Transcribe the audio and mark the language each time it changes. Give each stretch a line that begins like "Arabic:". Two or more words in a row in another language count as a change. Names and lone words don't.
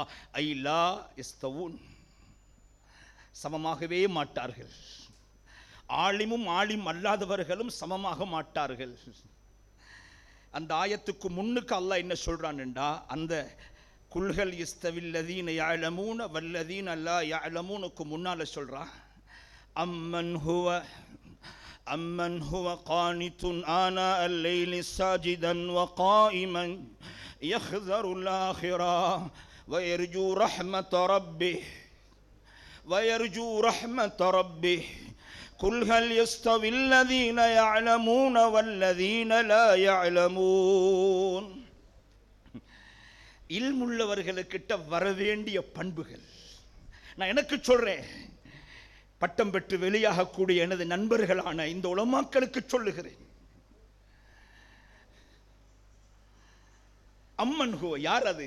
Arabic: أي لا يستوون,
Tamil: சமமாகவே மாட்டார்கள். ஆலிமும் ஆலிம் அல்லாதவர்களும் சமமாக மாட்டார்கள். அந்த ஆயத்துக்கு முன்னுக்கு அல்லாஹ் என்ன சொல்றான்டா, அந்த
Arabic: قل هل يستوي الذين يعلمون والذين لا يعلمون
Tamil: முன்னால சொல்றான்
Arabic: أمن هو قانت آناء الليل ساجدا وقائما يحذر الآخرة ويرجو رحمة ربه قل هل يستوي الذين يعلمون والذين لا يعلمون.
Tamil: இல்முள்ளவர்களுக்கிட்ட வரவேண்டிய பண்புகள் நான் எனக்கு சொல்றேன், பட்டம் பெற்று வெளியாகக்கூடிய எனது நண்பர்களான இந்த உலமாக்களுக்கு சொல்லுகிறேன்.
Arabic: أمن هو,
Tamil: யார் அது?